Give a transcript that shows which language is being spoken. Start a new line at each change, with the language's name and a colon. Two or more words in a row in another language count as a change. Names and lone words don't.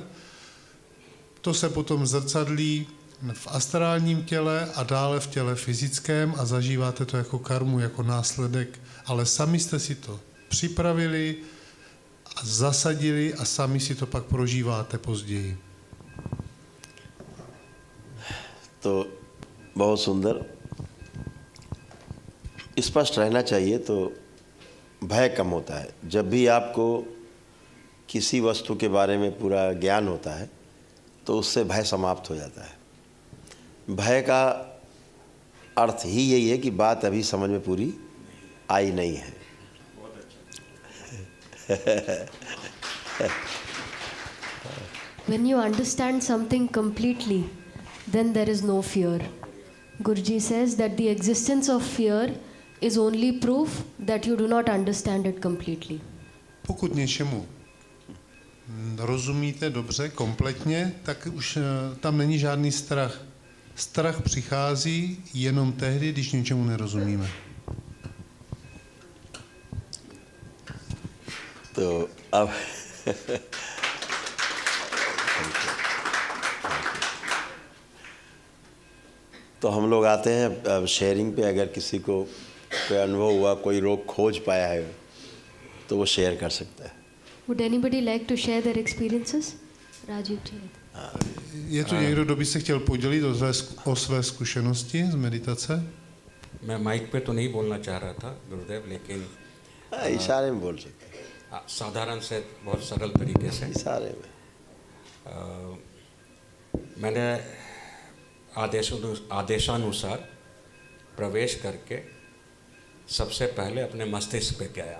Czech: To se potom zrcadlí v astrálním těle a dále v těle fyzickém a zažíváte to jako karmu, jako následek, ale sami jste si to připravili a zasadili a sami si to pak prožíváte později.
Hindi: तो बहुत सुंदर, स्पष्ट रहना चाहिए तो भय कम होता है। जब भी आपको किसी वस्तु के बारे में पूरा ज्ञान होता है तो उससे भय समाप्त हो जाता है। भय का अर्थ ही यही है कि बात अभी समझ में पूरी आई नहीं है।
English: When you understand something completely, then there is no fear. Guruji says that the existence of fear is only proof that you do not understand it completely.
Czech: Pokud něčemu rozumíte dobře, kompletně, tak už tam není žádný strach. Strach přichází jenom tehdy, když něčemu nerozumíme.
Hindi: तो अब तो हम लोग आते हैं अब शेयरिंग पे। अगर किसी को कोई अनुभव हुआ, कोई रोग खोज पाया है तो वो शेयर कर सकता है।
English: Would anybody like to share their experiences? Rajiv,
Czech: Je tu někdo, kdo by se chtěl podělit o své zkušenosti z meditace?
Hindi: मैं माइक पे तो नहीं बोलना चाह रहा था गुरुदेव, लेकिन इशारे में बोल सकते हैं। साधारण से बहुत सरल तरीके से इशारे में मैंने आदेशानुसार प्रवेश करके सबसे पहले अपने मस्तिष्क पे गया।